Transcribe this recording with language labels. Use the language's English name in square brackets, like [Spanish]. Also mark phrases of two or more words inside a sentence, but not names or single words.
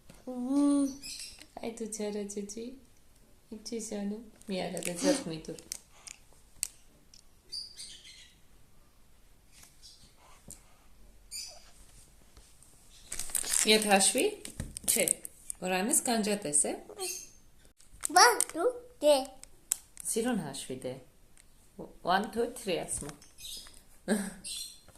[Armenian] Այ դու չարաճճի։ Ինչ ես անում։ Մի արա դե ձեռք մի տուր։ Ետ հաշվի։ Չէ։ Որ անես կանջատես է։ [English] One, two, three. [Armenian] Սիրուն հաշվի դե։ 1, 2, 3 ասում։